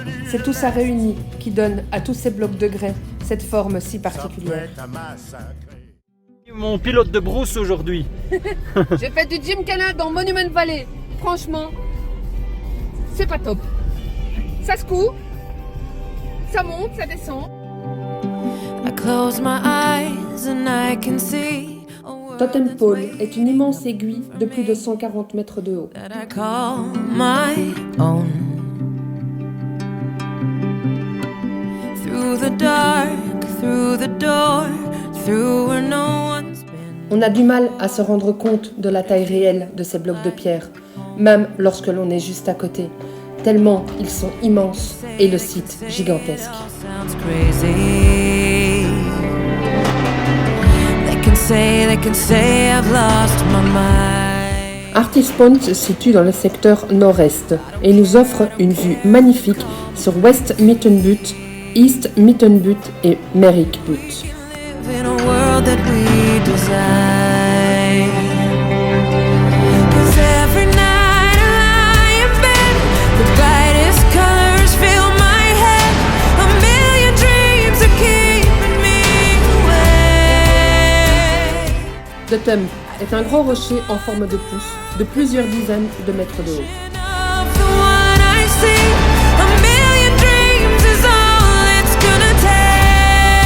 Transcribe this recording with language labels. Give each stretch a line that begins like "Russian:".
French: C'est tout ça réuni qui donne à tous ces blocs de grès cette forme si particulière. Mon pilote de brousse aujourd'hui. J'ai fait du gymkhana dans Monument Valley. Franchement, c'est pas top. Ça se court, ça monte, ça descend.
English: I close my eyes and I can see
French: Totem Pole est une immense aiguille de plus de 140 mètres de haut.
English: that I call my own. Through the dark, through the door, through where no one's been.
French: On a du mal à se rendre compte de la taille réelle de ces blocs de pierre, même lorsque l'on est juste à côté, tellement ils sont immenses et le site gigantesque.
English: Sounds crazy. They can say I've lost my mind.
French: Artist Point se situe dans le secteur nord-est et nous offre une vue magnifique sur West Mitten Butte, East Mitten Butte et Merrick Butte.
English: Live in a world that we design. 'Cause every night I lie in bed, the brightest colors fill my head. A million dreams are keeping me awake.
French: Totem est un grand rocher en forme de pouce de plusieurs dizaines de mètres de haut.
English: Of the one I see, a million dreams is all it's gonna take.